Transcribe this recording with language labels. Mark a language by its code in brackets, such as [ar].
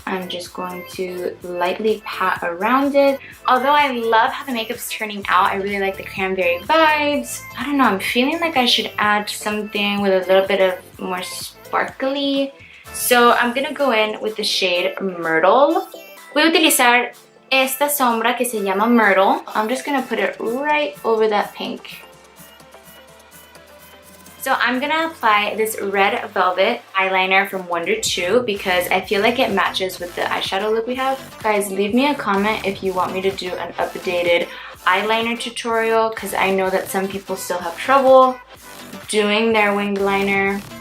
[en] I'm just going to lightly pat around it. Although I love how the makeup's turning out, I really like the cranberry vibes. I don't know, I'm feeling like I should add something with a little bit of more sparkly. So I'm gonna go in with the shade Myrtle. [es] Voy a utilizar esta sombra que se llama Myrtle. [en] I'm just gonna put it right over that pink. So I'm gonna apply this red velvet eyeliner from Wonder 2 because I feel like it matches with the eyeshadow look we have. Guys, leave me a comment if you want me to do an updated eyeliner tutorial because I know that some people still have trouble doing their winged liner.